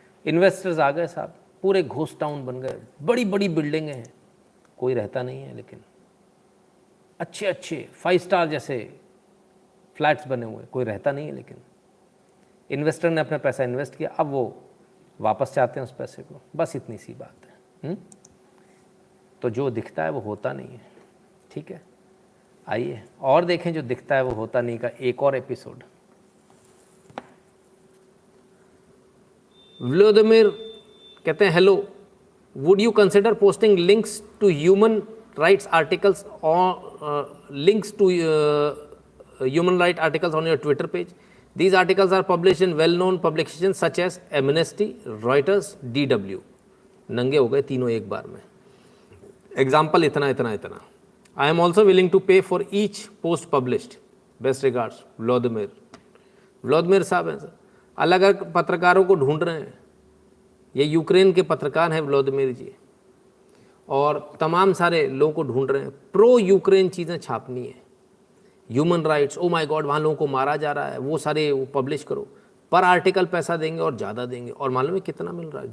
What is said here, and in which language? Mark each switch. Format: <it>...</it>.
<hi>Investors आ गए साहब, पूरे घोस्ट टाउन बन गए, बड़ी बड़ी बिल्डिंगें हैं, कोई रहता नहीं है, लेकिन अच्छे अच्छे 5 स्टार जैसे फ्लैट्स बने हुए, कोई रहता नहीं है, लेकिन इन्वेस्टर ने अपना पैसा इन्वेस्ट किया, अब वो वापस चाहते हैं उस पैसे को, बस इतनी सी बात है। तो जो दिखता है वो होता नहीं है, ठीक है। आइए और देखें जो दिखता है वो होता नहीं का एक और एपिसोड। व्लादिमीर कहते हैं,</hi> <en>Hello, would you consider posting links to human rights articles or links to human rights articles on your Twitter page? These articles are published in well-known publications such as Amnesty, Reuters, DW.</en> <hi>नंगे हो गए तीनों एक बार में। Example इतना इतना इतना।</hi> <en>I am also willing to pay for each post published. Best regards, Vladimir. Vladimir</en> <hi>साहब हैं सर। अलग अलग पत्रकारों को ढूंढ रहे हैं। ये यूक्रेन के पत्रकार हैं व्लादिमीर जी, और तमाम सारे लोगों को ढूंढ रहे हैं। प्रो यूक्रेन चीज़ें छापनी है, human rights,</hi> <en>oh my God</en> <hi>वहाँ लोगों को मारा जा रहा है, वो सारे वो पब्लिश करो। पर आर्टिकल पैसा देंगे और ज़्यादा देंगे, और मालूम है कितना मिल रहा है?</hi>